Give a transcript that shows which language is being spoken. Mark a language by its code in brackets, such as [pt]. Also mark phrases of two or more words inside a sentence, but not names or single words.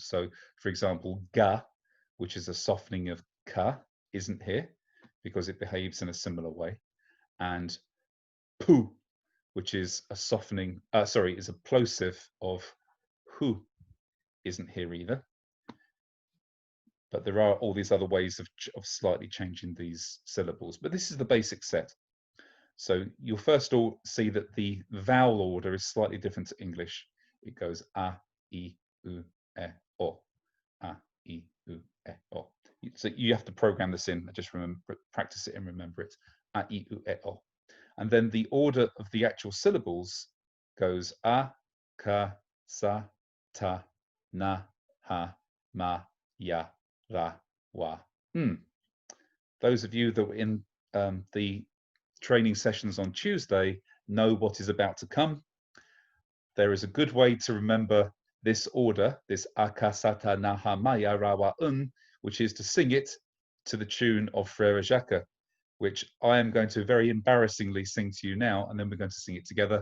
[en] So, for example, ga, which is a softening of ka, isn't here because it behaves in a similar way, and pu, which is a softening, is a plosive of hu, isn't here either. But there are all these other ways of slightly changing these syllables. But this is the basic set. So you'll first all see that the vowel order is slightly different to English. It goes a, I, u, e, o, a, I, u, e, o. So you have to program this in, just remember, practice it and remember it. A, I, u, e, o. And then the order of the actual syllables goes a, ka, sa, ta, na, ha, ma, ya, ra, wa. Those of you that were in the training sessions on Tuesday know what is about to come. There is a good way to remember this order, this [ja] akasata naha maya rawa [en] which is to sing it to the tune of Frere Jacques, which I am going to very embarrassingly sing to you now, and then we're going to sing it together.